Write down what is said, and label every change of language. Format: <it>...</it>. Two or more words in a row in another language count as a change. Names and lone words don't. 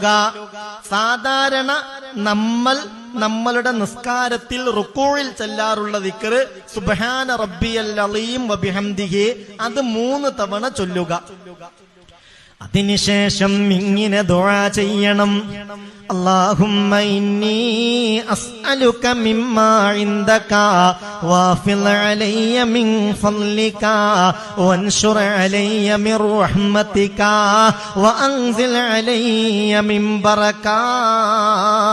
<ml>സാധാരണ നമ്മളുടെ നിസ്കാരത്തിൽ റുക്കൂഇൽ ചൊല്ലാറുള്ള ദിക്ർ</ml> <ar>سبحان ربي العليم وبحمده,</ar> <ml>അത് 3 തവണ ചൊല്ലുക. അതിനുശേഷം ഇങ്ങനെ ദുആ ചെയ്യണം.</ml> <ar>اللهم إني أسألك مما عندك وافض علي من فضلك وانشر علي من رحمتك وأنزل علي من بركاتك.</ar>